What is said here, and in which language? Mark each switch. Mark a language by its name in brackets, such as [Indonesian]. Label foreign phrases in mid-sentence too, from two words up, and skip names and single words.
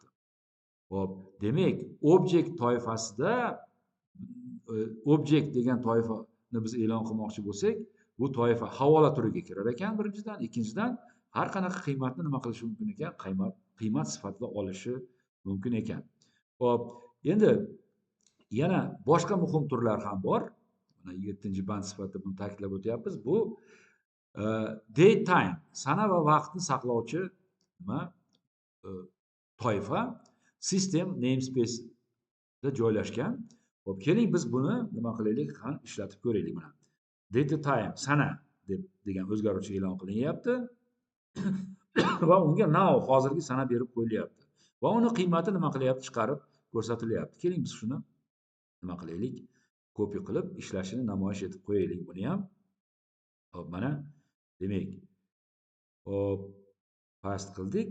[Uzbek] Xo'p, demak, object toifasida object degan toifani biz e'lon qilmoqchi bo'lsak, bu toifa havola turiga kirar ekan birinchidan, ikkinchidan har qanaqa qiymatni nima qilishi mumkin ekan? Qiymat sifatida olishi mumkin ekan. Xo'p, endi yana boshqa muhim turlar ham bor. Mana 7-band sifatida buni ta'kidlab o'tyapmiz. Bu date time, sana va vaqtni saqlovchi nima? Toifa system namespace da joylashgan. Xo'p, keling biz buni nima qilaylik? Ham ishlatib ko'raylik mana. Date time, sana degan o'zgaruvchi e'lon qilinyapti va unga now hozirgi sana berib qo'yilyapti va uni qiymati nima qilyapti, chiqarib ko'rsatilyapti. Keling biz shuni nima qilaylik, copy qilib ishlashini namoyish etib qo'yaylik buni ham. Hop, mana demak, hop, past qildik.